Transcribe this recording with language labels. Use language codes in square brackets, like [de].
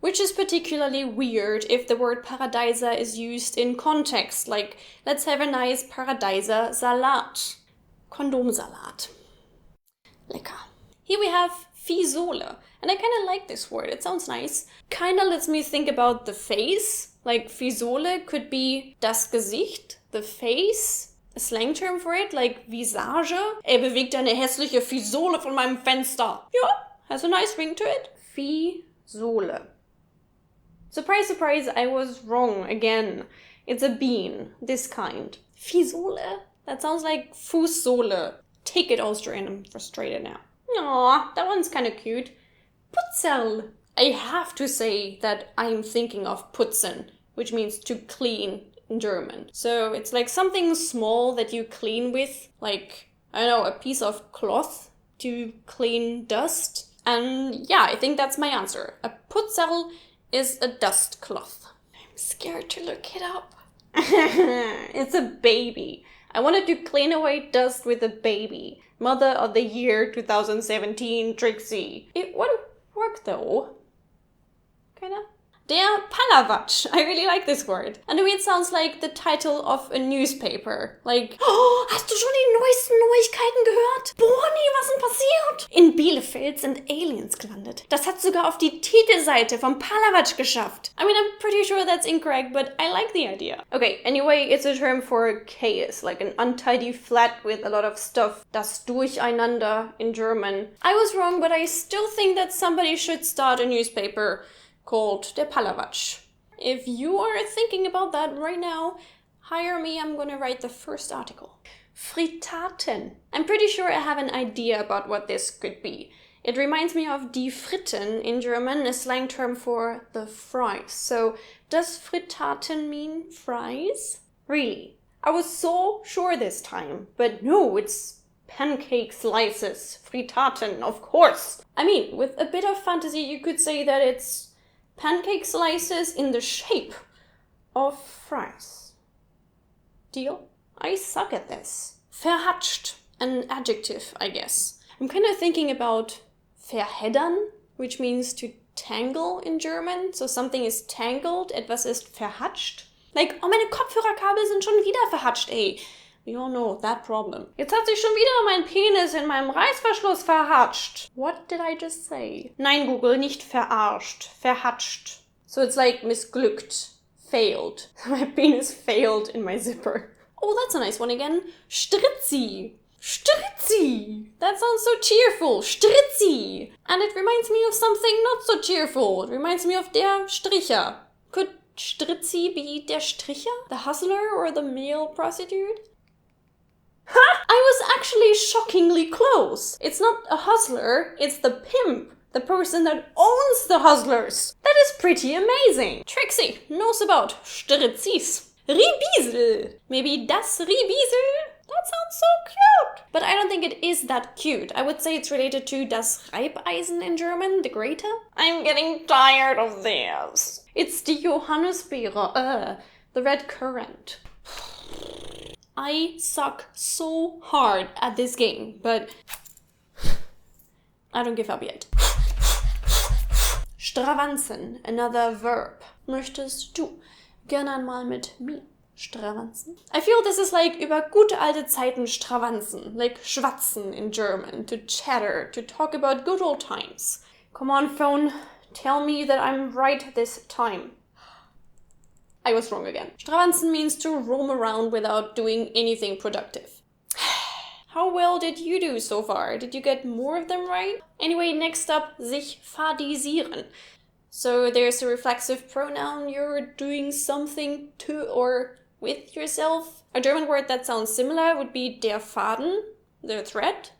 [en] Which is particularly weird if the word Paradiser is used in context, like, let's have a nice Paradiser Salat. [de] Kondomsalat. Lecker. [en] Here we have Fisole, and I kind of like this word, it sounds nice. Kind of lets me think about the face, like Fisole could be das Gesicht, the face, a slang term for it, like Visage. [de] Bewegt eine hässliche Fisole von meinem Fenster. [en] Ja, has a nice ring to it. Fisole. Surprise, surprise, I was wrong again. It's a bean, this kind. Fisole? That sounds like Fußsohle. Take it, Austrian, I'm frustrated now. Aw, that one's kind of cute. Putzel. I have to say that I'm thinking of putzen, which means to clean in German. So it's like something small that you clean with, like, I don't know, a piece of cloth to clean dust. And yeah, I think that's my answer. A putzel is a dust cloth. I'm scared to look it up. It's a baby. I wanted to clean away dust with a baby. Mother of the Year 2017, Trixie. It would work though. Kinda. Der Palawatsch. I really like this word. And the way it sounds like the title of a newspaper. Like, oh, [de] hast du schon die neuesten Neuigkeiten gehört? Boah, nee, was denn passiert? In Bielefeld sind Aliens gelandet. Das hat sogar auf die Titelseite vom Palawatsch geschafft. [en] I mean, I'm pretty sure that's incorrect, but I like the idea. Okay, anyway, it's a term for chaos, like an untidy flat with a lot of stuff. Das Durcheinander in German. I was wrong, but I still think that somebody should start a newspaper called Der Palawatsch. If you are thinking about that right now, hire me, I'm gonna write the first article. Frittaten. I'm pretty sure I have an idea about what this could be. It reminds me of die Fritten in German, a slang term for the fries. So, does Frittaten mean fries? Really? I was so sure this time, but no, it's pancake slices. Frittaten, of course. I mean, with a bit of fantasy, you could say that it's pancake slices in the shape of fries. Deal? I suck at this. Verhatscht, an adjective, I guess. I'm kind of thinking about verheddern, which means to tangle in German. So something is tangled, [de] etwas ist verhatscht. [en] Like, oh, [de] meine Kopfhörerkabel sind schon wieder verhatscht, ey. [en] We all know that problem. [de] Jetzt hat sich schon wieder mein Penis in meinem Reißverschluss verhatscht. [en] What did I just say? [de] Nein, Google, nicht verarscht. [en] Verhatscht. So it's like missglückt. Failed. My penis failed in my zipper. Oh, that's a nice one again. Stritzi. Stritzi. That sounds so cheerful. Stritzi. And it reminds me of something not so cheerful. It reminds me of der Stricher. Could Stritzi be der Stricher? The hustler or the male prostitute? Ha! I was actually shockingly close. It's not a hustler, it's the pimp. The person that owns the hustlers. That is pretty amazing. Trixie knows about Stritzis. Riebisel. Maybe das Riebisel? That sounds so cute. But I don't think it is that cute. I would say it's related to das Reibeisen in German, the grater. I'm getting tired of this. It's the Johannisbeere, the red currant. I suck so hard at this game, but I don't give up yet. Stravanzen, another verb. [de] Möchtest du gerne einmal mit mir stravanzen? [en] I feel this is like [de] über gute alte Zeiten stravanzen, [en] like schwatzen in German, to chatter, to talk about good old times. Come on, phone, tell me that I'm right this time. I was wrong again. Stravanzen means to roam around without doing anything productive. How well did you do so far? Did you get more of them right? Anyway, next up, sich fadisieren. So there's a reflexive pronoun, you're doing something to or with yourself. A German word that sounds similar would be der Faden, the thread.